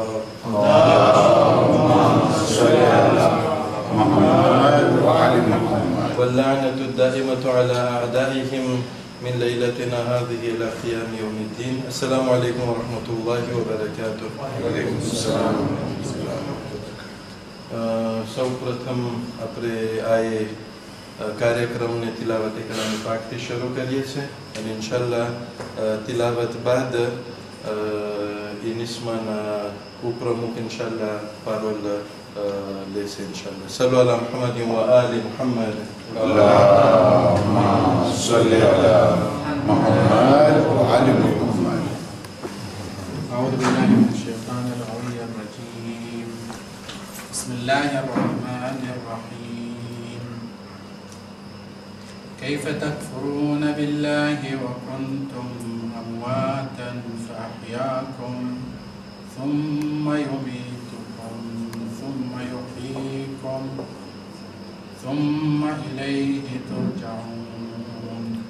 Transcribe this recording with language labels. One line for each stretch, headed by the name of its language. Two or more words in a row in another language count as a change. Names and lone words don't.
Arabic: اللهم صل على محمد وعلى محمد. واللعنة الدائمة على أعدائهم من ليلتنا هذه إلى قيام يوم الدين. السلام عليكم ورحمة الله وبركاته. وعليكم السلام.
Gujarati: સૌપ્રથમ આપણે આ કાર્યક્રમને તિલાવત કલામ પાકથી શરૂ કરીએ છીએ અને ઇન્શાલ્લાહ તિલાવત બાદ ઇનિસ્માના ઉપપ્રમુખ ઇન્શાલ્લાહ પારોલ લેશે ઇન્શાલ્લાહ.
Arabic: صلوا على محمد وآل محمد. اللهم صل على محمد وعلى محمد. أعوذ بالله من الشيطان العلي الرجيم. بسم الله الرحمن الرحيم. كيف تكفرون بالله وكنتم أمواتا فأحياكم ثم يميتكم ثم يحييكم ثم إليه ترجعون.